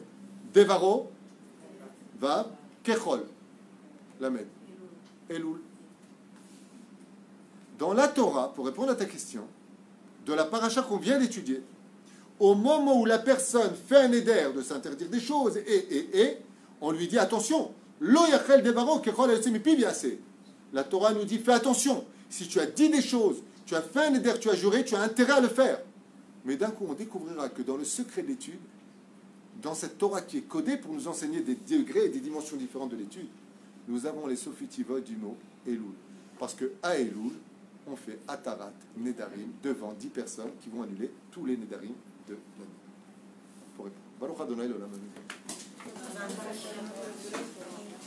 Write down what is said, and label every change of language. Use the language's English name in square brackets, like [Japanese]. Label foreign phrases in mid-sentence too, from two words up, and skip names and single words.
[Hebrew] דברו, וו, ככל, למד. [French] Elul. Dans la Torah, pour répondre à ta question, de la paracha qu'on vient d'étudier, au moment où la personne fait un éder de s'interdire des choses, on lui dit attention, [Hebrew] לא יחל דברו ככל היוצא מפיו יעשה. [French] La Torah nous dit fais attention, si tu as dit des choses, tu as fait un éder, tu as juré, tu as intérêt à le faire. Mais d'un coup, on découvrira que dans le secret de l'étude, dans cette Torah qui est codée pour nous enseigner des degrés et des dimensions différentes de l'étude, nous avons les sofitivot du mot Elul. Parce que à Elul, on fait [Hebrew] התרת, נדרים, [French] devant 10 personnes qui vont annuler tous les Nedarim de l'année. Pour répondre. [Hebrew] ברוך ה׳ לעולם.